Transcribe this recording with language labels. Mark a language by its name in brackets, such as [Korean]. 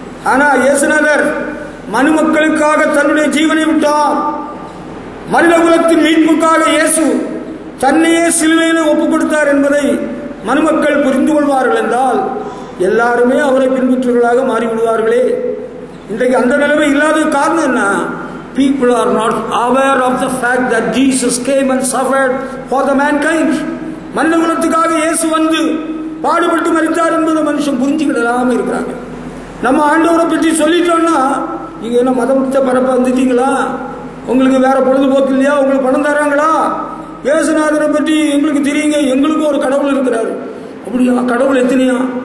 [Tamil] ஆனா இயேசுநாதர் மனு மக்களுக்காக தன்னுடைய ஜீவனை விட்டார். மனித குலத்தின் மீட்புக்காக இயேசு தன்னையே சிலுவையிலே ஒப்புக் கொடுத்தார் என்பதை மனுமக்கள் புரிந்து கொள்வார்கள் என்றால் எல்லாருமே அவரை பின்பற்றுவர்களாக மாறிவிடுவார்களே. இன்றைக்கு அந்த நிலைமை இல்லாத காரணம் என்ன? [English] People are not aware of the fact that Jesus came and suffered for the mankind. [Tamil] மனித குலத்துக்காக இயேசு வந்து பாடுபட்டு மரித்தார் என்பதை மனுஷன் புரிஞ்சுக்கிடலாம இருக்கிறாங்க. நம்ம ஆண்டவரை பற்றி சொல்லிட்டோம்னா, நீங்க என்ன மதத்தை பரப்ப வந்துட்டீங்களா, உங்களுக்கு வேற பொழுதுபோக்கு இல்லையா? உங்களுக்கு பணம் தராங்களா? இயேசுநாதரை பற்றி எங்களுக்கு தெரியுங்க, எங்களுக்கும் ஒரு கடவுள் இருக்கிறாரு. அப்படியா? கடவுள் எத்தனையா?